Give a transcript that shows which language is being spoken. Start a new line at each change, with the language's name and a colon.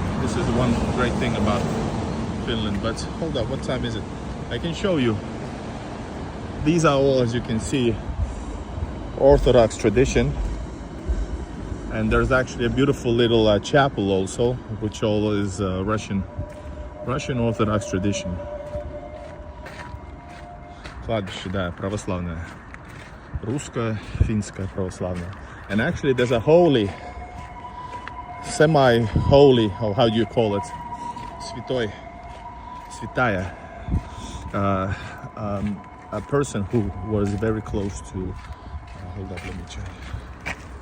English: This is one great thing about Finland. But hold up, what time is it? I can show you. These are all, as you can see, Orthodox tradition. And there's actually a beautiful little chapel also, which all is Russian Orthodox tradition.
Russian: Кладбище, да, православное. Русское, финское, православное.
English: And actually there's a holy, semi-holy, or how do you call it?
Russian: Святая.
English: A person who was very close to, hold up, let me check.